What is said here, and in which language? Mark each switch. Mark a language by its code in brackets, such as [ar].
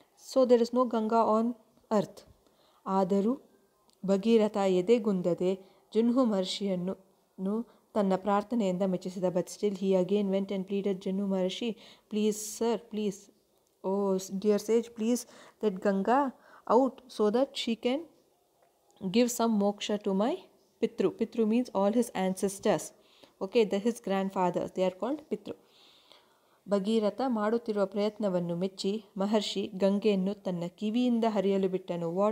[en] So there is no Ganga on earth. [kn] ಆದರೂ ಭಗೀರಥ ಎದೆಗುಂದದೆ ಜಿನ್ಹು ಮಹರ್ಷಿಯನ್ನು ತನ್ನ ಪ್ರಾರ್ಥನೆಯಿಂದ ಮೆಚ್ಚಿಸಿದ. [en] But still he again went and pleaded, Jinhu Maharshi, please sir, please, oh dear sage, please let Ganga out so that she can give some moksha to my Pitru. Pitru means all his ancestors. Okay, his grandfathers, they are called Pitru. [kn] Bhagiratha ಮಾಡುತ್ತಿರುವ ಪ್ರಯತ್ನವನ್ನು ಮೆಚ್ಚಿ ಮಹರ್ಷಿ ಗಂಗೆಯನ್ನು ತನ್ನ ಕಿವಿಯಿಂದ ಹರಿಯಲು ಬಿಟ್ಟನು.